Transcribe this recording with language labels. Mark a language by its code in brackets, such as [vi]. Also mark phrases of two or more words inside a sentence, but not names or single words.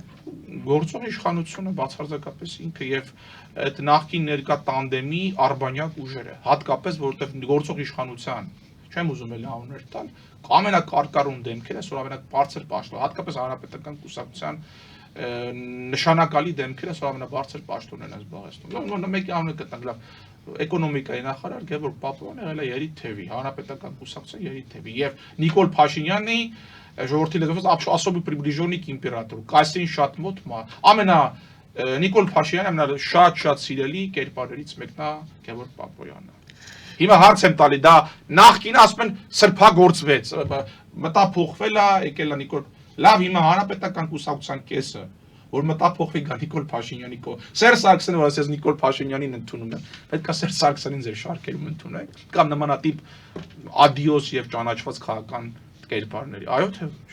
[hy] Գործող իշխանությունը բացարձակապես ինքը եւ այդ նախկին ներկա տանդեմի արբանյակ ուժերը, հատկապես որտեղ գործող իշխանության, չեմ ուզում էլ անուններ տալ, ամենակարկառուն դեմքերը, այսօր ամենաբարձր պաշտոն, հատկապես հանրապետական կուսակցության նշանակալի դեմքերը, այսօր ամենաբարձր պաշտոնն են զբաղեցնում։ Մեկի անունը գտնենք լավ Էկոնոմիկայի նախարար Գևորգ Պապոյանը եղել է Երիտ Թևի, հանրապետական կուսակցության Երիտ Թևի եւ Նիկոլ Փաշինյանի ժողովրդի լեզվով [ru] особый приближенный к императору, [hy] Կասին շատ մոտ ամենա Նիկոլ Փաշինյանը շատ սիրելի կերպարներից մեկն է Գևորգ Պապոյանը։ Հիմա հարց եմ տալի, դա նախկին ասում են սրբագործվեց, մտափոխվել է, եկել է Նիկոլ, լավ հիմա հանրապետական կուսակցության կեսը որ մտափոխվի գա Նիկոլ Փաշինյանի կողմ։ Սերժ Սարգսյանը որ ասես Նիկոլ Փաշինյանին ընդունում եմ, պետք է Սերժ Սարգսյանին ձեր շարքերում ընդունեք, կամ նմանատիպ ադիոս եւ ճանաչված քաղաքական կերպարների։ Այո թե ոչ։